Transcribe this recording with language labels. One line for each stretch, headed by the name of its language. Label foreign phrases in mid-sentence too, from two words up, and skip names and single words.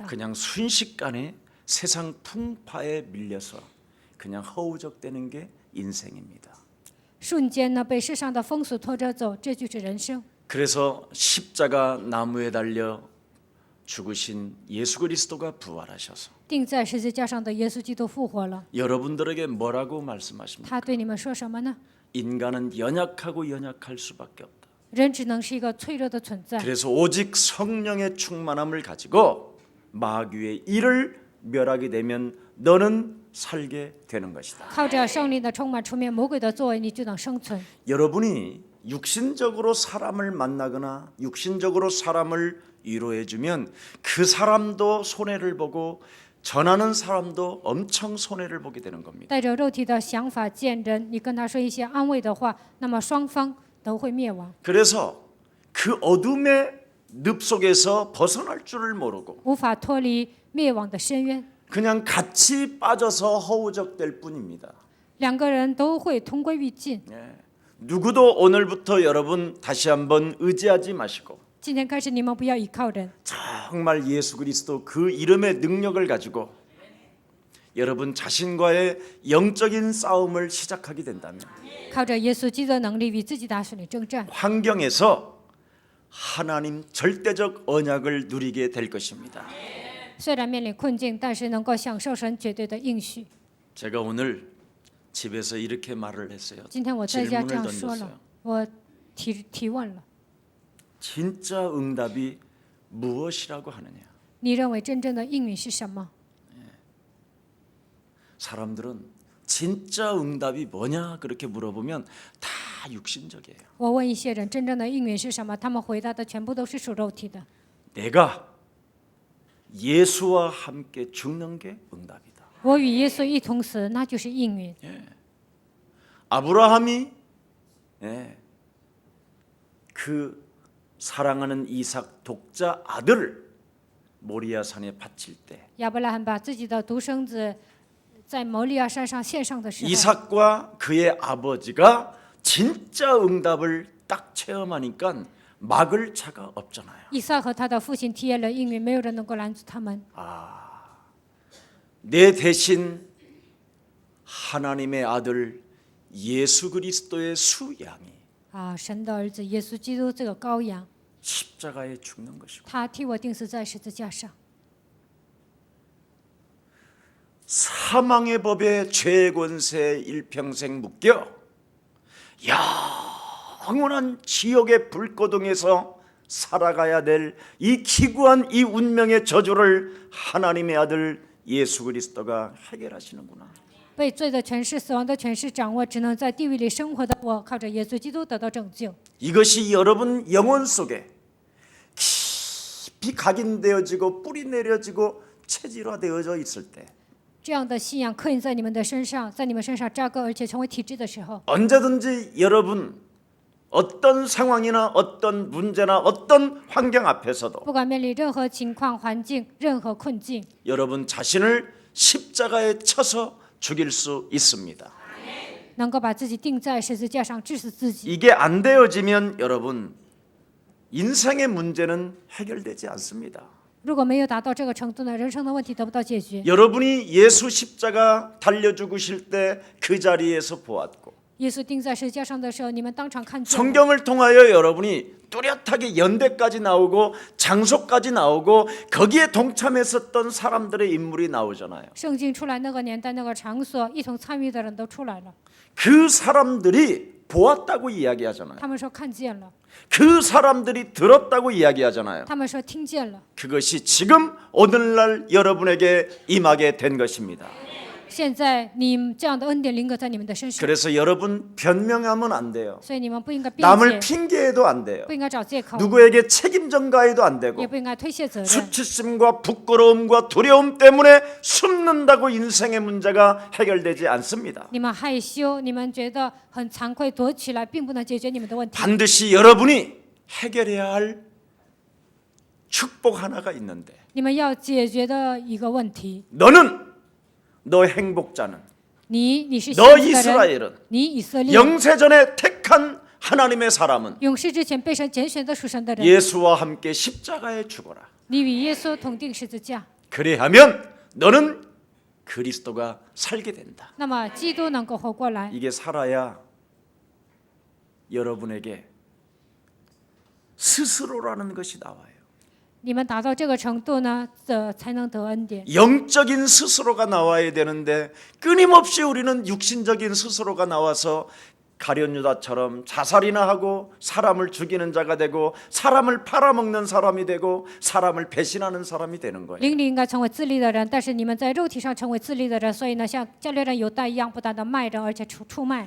Korean: 그냥 순식간에 세상 풍파에 밀려서 그냥 허우적대는 게 인생입니다.
Chinese: 瞬间呢被世上的风俗拖着走，这就是人生。
Korean: 그래서 십자가 나무에 달려 죽으신 예수 그리스도가 부활하셔서
Chinese: 钉在十字架上的耶稣基督复活了，
Korean: 여러분들에게 뭐라고 말씀하십니까?
Chinese: 他对你们说什么呢？
Korean: 인간은 연약하고 연약할 수밖에 없다.
Chinese: 人只能是一个脆弱的存在，
Korean: 그래서 오직 성령의 충만함을 가지고 마귀의 일을 멸하게 되면 너는 살게 되는 것이다.
Chinese: 靠着圣灵的充满，除灭魔鬼的作为，你就能生存。
Korean: 여러분이 육신적으로 사람을 만나거나 육신적으로 사람을 위로해주면 그 사람도 손해를 보고 전하는 사람도 엄청 손해를 보게 되는 겁니다.
Chinese: 带着肉体的想法见人，你跟他说一些安慰的话，那么双方都会灭亡，
Korean: 그래서 그 어둠의 늪 속에서 벗어날 줄을 모르고
Chinese: 无法脱离灭亡的深渊。
Korean: 그냥 같이 빠져서 허우적될 뿐입니다.
Chinese: 两个人都会同归于尽。
Korean: 누구도 오늘부터 여러분 다시 한번 의지하지 마시고
Chinese: 今天开始，你们不要依靠人，
Korean: 정말 예수 그리스도 그 이름의 능력을 가지고 여러분 자신과의 영적인 싸움을 시작하게 된다면
Chinese: 靠着耶稣基督的能力与自己打水灵征战，
Korean: 환경에서 하나님 절대적 언약을 누리게 될 것입니다.
Chinese: 虽然面临困境，但是能够享受神绝对的应许。
Korean: 제가 오늘 집에서 이렇게 말을 했어요.
Chinese: 今天我在家这
Korean: 질문을
Chinese: 样说
Korean: 던졌어요.
Chinese: 了，我提问了，
Korean: 진짜 응답이 무엇이라고 하느냐?
Chinese: 你认为真正的应允是什么？
Korean: 사람들은 진짜 응답이 뭐냐 그렇게 물어보면 다 육신적이에요.
Chinese: 我问一些人，真正的应允是什么？他们回答的全部都是属肉体的。
Korean: 내가 예수와 함께 죽는 게 응답이다.
Chinese: 我与耶稣一同死，那就是应允。
Korean: 아브라함이 그 사랑하는 이삭 독자 아들을 모리아 산에 바칠 때
Chinese: 亚伯拉罕把自己的独生子在摩利亚山上献上的时候，
Korean: 이삭과 그의 아버지가 진짜 응답을 딱 체험하니까 막을 자가 없잖아요.
Chinese: 以撒和他的父亲体验了应允，没有人能够拦阻他们。
Korean: 내 대신 하나님의 아들 예수 그리스도의 수양이
Chinese: 神的儿子耶稣基督这个羔羊，
Korean: 십자가에 죽는 것이고
Chinese: 他替我钉死在十字架上，
Korean: 사망의 법에 죄의 권세에 일평생 묶여 영원한 지옥의 불고동에서 살아가야 될 이 기구한 이 운명의 저주를 하나님의 아들 예수 그리스도가 해결하시는구나.
Chinese: 被罪的权势、死亡的权势掌握，只能在地狱里生活的我，靠着耶稣基督得到拯救。
Korean: 이것이 여러분 영혼 속에 깊이 각인되어지고 뿌리 내려지고 체질화되어져 있을 때
Chinese: 这样的信仰刻印在你们的身上，在你们身上扎根，而且成为体质的时候，
Korean: 언제든지 여러분 어떤 상황이나 어떤 문제나 어떤 환경 앞에서도
Chinese: 不管面临任何情况、环境、任何困境，
Korean: 여러분 자신을 십자가에 쳐서 죽일 수 있습니다.
Chinese: 能够把自己钉在十字架上，致死自己。
Korean: 이게 안 되어지면 여러분 인생의 문제는 해결되지 않습니다.
Chinese: 如果没有达到这个程度呢，人生的问题得不到解决。
Korean: 여러분이 예수 십자가 달려 죽으실 때 그 자리에서 보았고
Chinese: 耶稣钉在十字架上的时候，你们当场看见了。
Korean: 성경을 통하여 여러분이 뚜렷하게 연대까지 나오고 장소까지 나오고 거기에 동참했었던 사람들의 인물이 나오잖아요.
Chinese: 圣经出来那个年代、那个场所，一同参与的人都出来了。
Korean: 그 사람들이 보았다고 이야기하잖아요.
Chinese: 他们说看见了，
Korean: 그 사람들이 들었다고 이야기하잖아요.
Chinese: 他们说听见了。
Korean: 그것이 지금 오늘날 여러분에게 임하게 된 것입니다.
Chinese: 现在你们这样的恩典临格在你们的身上，
Korean: 그래서 여러분 변명하면 안 돼요.
Chinese: 所以你们不应该辩
Korean: 남을
Chinese: 解，
Korean: 핑계해도 안 돼요.
Chinese: 不应该找借口，
Korean: 누구에게 책임 전가해도 안 되고
Chinese: 也不应该推卸责任。
Korean: 수치심과 부끄러움과 두려움 때문에 숨는다고 인생의 문제가 해결되지 않습니다.
Chinese: 你们害羞，你们觉得很惭愧，躲起来，并不能解决你们的问题。
Korean: 반드시 여러분이 해결해야 할 축복 하나가 있는데
Chinese: 你们要解决的一个问题，
Korean: 너 행복자는
Chinese: 你是
Korean: 너
Chinese: 幸福的人，
Korean: 이스라엘은
Chinese: 你以色列，
Korean: 영세전에 택한 하나님의 사람은
Chinese: 永世之前被神拣选的属神的人，
Korean: 예수와 함께 십자가에 죽어라.
Chinese: 你与耶稣同定十字架，
Korean: 그래야면 너는 그리스도가 살게 된다.
Chinese: 那么基督能够活过来。
Korean: 이게 살아야 여러분에게 스스로라는 것이 나와요.
Chinese: 你们达到这个程度呢，才能得恩典。
Korean: 영적인 스스로가 나와야 되는데 끊임없이 우리는 육신적인 스스로가 나와서 가룟유다처럼 자살이나 하고 사람을 죽이는 자가 되고 사람을 팔아먹는 사람이 되고 사람을 배신하는 사람이 되는 거예요.
Chinese: 灵里应该成为自立的人，但是你们在肉体上成为自立的人，所以呢，像加略人犹大一样，不断的卖人，而且出卖。